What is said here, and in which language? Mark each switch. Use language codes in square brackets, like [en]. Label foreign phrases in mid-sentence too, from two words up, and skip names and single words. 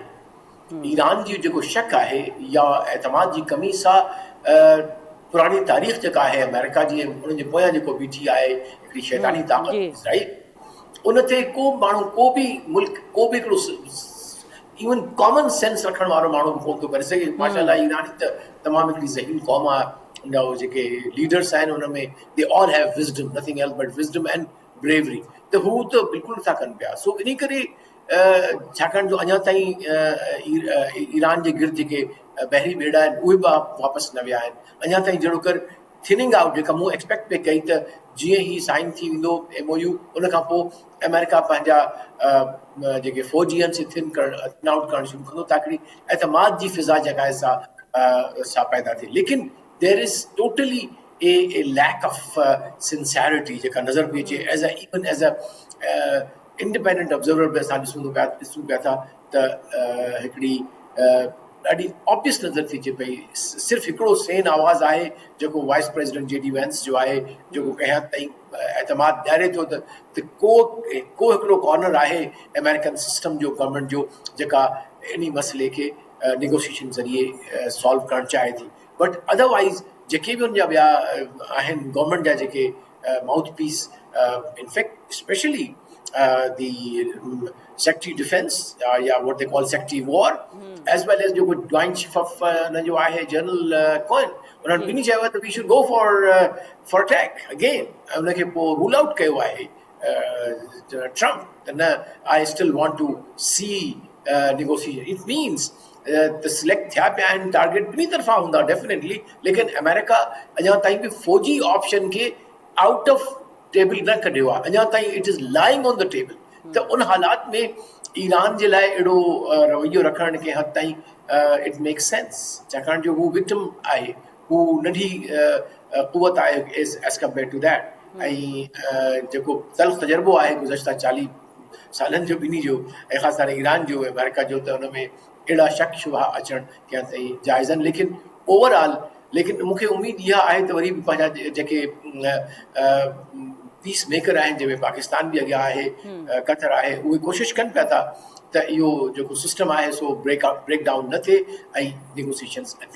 [sd] ईरान जी जेको शक आहे या एतमाद जी कमी सां पुराणी तारीख़ जेका आहे अमेरिका जी उनजे पोयां जेको बीठी आहे हिकिड़ी शैतानी ताक़त इज़राइल, उन ते को माण्हू को बि मुल्क को बि हिकिड़ो [en] even common sense [sd] रखण वारो माण्हू बि कोन थो करे सघे। माशाअल्लाह ईरानी त तमामु हिकिड़ी ज़हीन क़ौम आहे, उनजा जेके लीडर्स आहिनि उन में [en] they all have wisdom, nothing else but wisdom and bravery, [sd] त हू त बिल्कुलु नथा कनि पिया। सो इन करे छाकाणि जो अञा ताईं ईरान जे गिर्द जेके बहरी बेड़ा आहिनि उहे बि वापसि न विया आहिनि। अञा ताईं जहिड़ो कर [en] thinning out [sd] जेका मूं एक्सपेक्ट पे कई त जीअं ई साइन थी वेंदो MOU उन खां पोइ अमेरिका पंहिंजा जेके फ़ौजी आहिनि से [en] thin out [sd] करणु शुरू कंदो ताकी एतमाद जी फिज़ा जेका आहे सा पैदा थिए। लेकिन [en] there is totally a lack of sincerity [sd] जेका नज़र पई अचे [en] even as a independent observer [sd] बि असां ॾिसूं पिया था त हिकिड़ी ॾाढी ऑब्वियस नज़र थी अचे पई सिर्फ़ु हिकिड़ो सेन आवाज़ आहे जेको [en] vice president [sd] JD वैंस जो आहे जेको कंहिं हद ताईं एतमाद ॾियारे थो त को हिकिड़ो कॉर्नर आहे [en] American system [sd] जो गवर्नमेंट जो जेका इन मसइले खे नेगोशिएशन ज़रिए सॉल्व करणु चाहे थी [en] but otherwise [sd] जेके बि हुनजा ॿिया आहिनि गवर्नमेंट जा जेके [en] mouth piece in fact specially the Secretary Defense [sd] या [en] what they call Secretary War as well [sd] as जेको [en] Joint Chief of [sd] जो आहे General Cohen उन्हनि ॿिन्ही चयो आहे त [en] we should go for attack again [sd] उनखे पोइ [en] rule out [sd] कयो आहे ट्रम्प त न [en] I still want to see negotiation it means [sd] त सिलेक्ट थिया पिया आहिनि टारगेट ॿिन्ही तरफ़ां हूंदा डेफिनेटली लेकिन अमेरिका अञा ताईं बि फौजी ऑप्शन खे [en] out of [sd] टेबल न कढियो आहे अञा ताईं [en] it is lying on the table [sd] त उन हालात में ईरान जे लाइ अहिड़ो रवैयो रखणु कंहिं हद ताईं [en] it makes sense [sd] छाकाणि जो हू विक्टिम आहे हू नंढी क़ुवत आहे [en] as compare to that [sd] ऐं जेको तल्ख़ तजुर्बो आहे गुज़श्ता 40 सालनि जो ॿिन्ही जो ऐं ख़ासि करे ईरान जो अमेरिका जो त हुन में अहिड़ा शक शुबहा अचणु कंहिं हद ताईं जाइज़ आहिनि लेकिन ओवरऑल लेकिन मूंखे उमेदु इहा आहे त वरी बि पंहिंजा जेके [en] peace maker [sd] आहिनि जंहिंमें पाकिस्तान बि अॻियां आहे कतर आहे उहे कोशिशि कनि पिया था त इहो जेको सिस्टम आहे सो [en] break down [sd] न थिए ऐं नेगोशिएशन्स अॻिते